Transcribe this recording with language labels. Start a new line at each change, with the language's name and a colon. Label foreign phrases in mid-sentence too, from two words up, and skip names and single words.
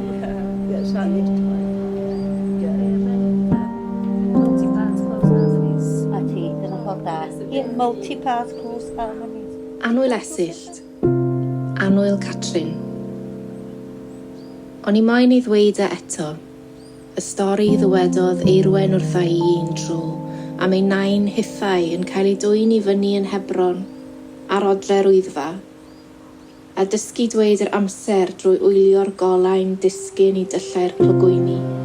English: Yeah, it's not used to it. Multi-part close harmonies.
Welsh: A ti, dyna ffordd da.
English: Yeah, multi-part close harmonies.
Welsh: Annwyl Esyllt, Annwyl Catrin. O'n I moyn I ddweud e eto, y stori ddywedodd Eirwen wrtha I un tro, am ei nain hithau yn cael ei dwyn I fyny yn Hebron, ar odre'r Wyddfa, a dysgu dweud yr amser drwy wylio'r golau'n disgyn I dyllau'r clogwyni.